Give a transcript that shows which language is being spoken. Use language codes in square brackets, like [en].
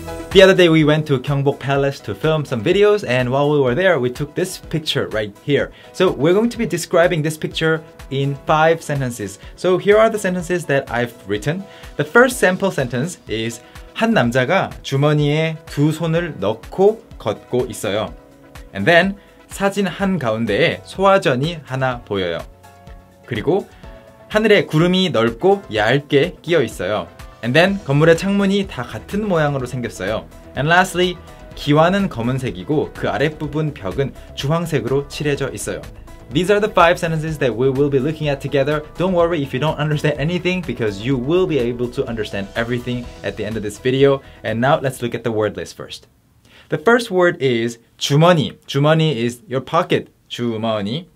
[en] The other day we went to Gyeongbok Palace to film some videos, and while we were there we took this picture right here. So we're going to be describing this picture in 5 sentences. So here are the sentences that I've written. The first sample sentence is [ko] 한 남자가 주머니에 두 손을 넣고 걷고 있어요. [en] And then [ko] 사진 한가운데에 소화전이 하나 보여요. 그리고 하늘에 구름이 넓고 얇게 끼어 있어요. [en] And then [ko] 건물의 창문이 다 같은 모양으로 생겼어요. [en] And lastly, [ko] 기와는 검은색이고 그 아랫부분 벽은 주황색으로 칠해져 있어요. [en] These are the 5 sentences that we will be looking at together. Don't worry if you don't understand anything because you will be able to understand everything at the end of this video. And now let's look at the word list first. The first word is 주머니. 주머니 is your pocket. [ko] 주머니.